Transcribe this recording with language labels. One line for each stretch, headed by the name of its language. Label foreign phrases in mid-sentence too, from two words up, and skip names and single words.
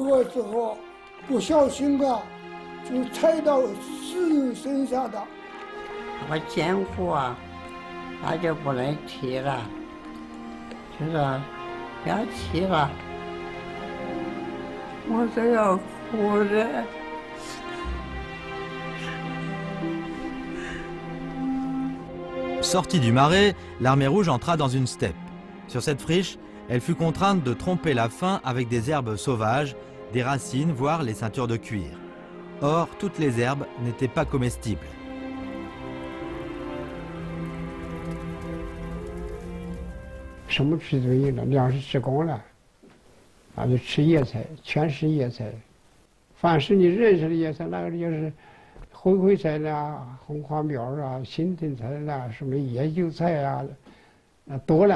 Chinese: 有个时候不小心吧，就踩到死人身上的。我见过啊，那就不能提了，就是不要提了，我都要哭了。
French: Sortie du marais, l'armée rouge entra dans une steppe. Sur cette friche, elle fut contrainte de tromper la faim avec des herbes sauvages, des racines, voire les ceintures de cuir. Or, toutes les herbes n'étaient pas comestibles.
Chinese: 什么吃都有了，粮食吃光了，就吃野菜，全是野菜。凡是你认识的野菜，那个就是灰菜啦、红花苗啊、新藤菜啦、什么野韭菜啊，多了。